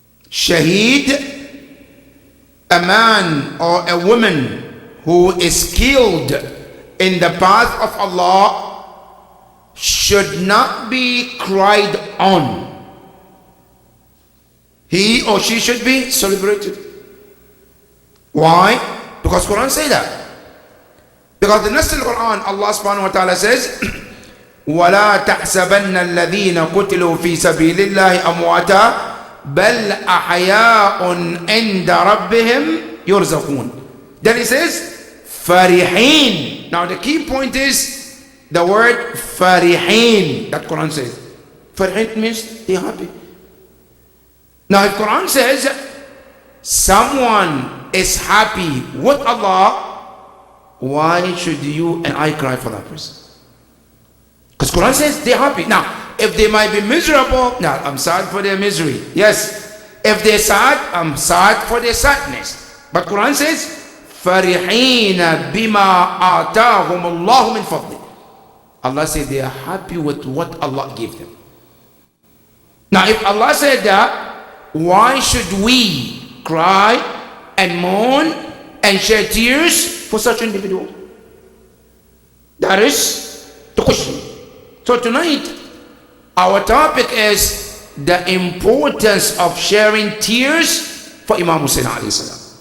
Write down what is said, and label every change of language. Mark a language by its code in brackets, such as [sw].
[en] Shaheed, a man or a woman who is killed in the path of Allah, should not be cried on. He or she should be celebrated. Why? Because Quran say that. Because the next Quran, Allah subhanahu wa ta'ala says, [ar] وَلَا تَحْسَبَنَّ الَّذِينَ قُتِلُوا فِي سَبِيلِ اللَّهِ أَمْوَاتًا بل أحياء عند ربهم يرزقون. [en] Then he says فرحين. Now the key point is the word فرحين that Quran says. فرحين means they are happy. Now if Quran says someone is happy with Allah, why should you and I cry for that person? Because Quran says they're happy. Now if they might be miserable, now I'm sad for their misery. Yes. If they're sad, I'm sad for their sadness. But Quran says, [ar] فَرِحِينَ بِمَا آتَاهُمُ اللَّهُ مِنْ فَضْلِهِ. [en] Allah said they are happy with what Allah gave them. Now if Allah said that, why should we cry and mourn and shed tears for such individual? That is the question. So tonight, our topic is the importance of sharing tears for Imam Hussein alayhi salam.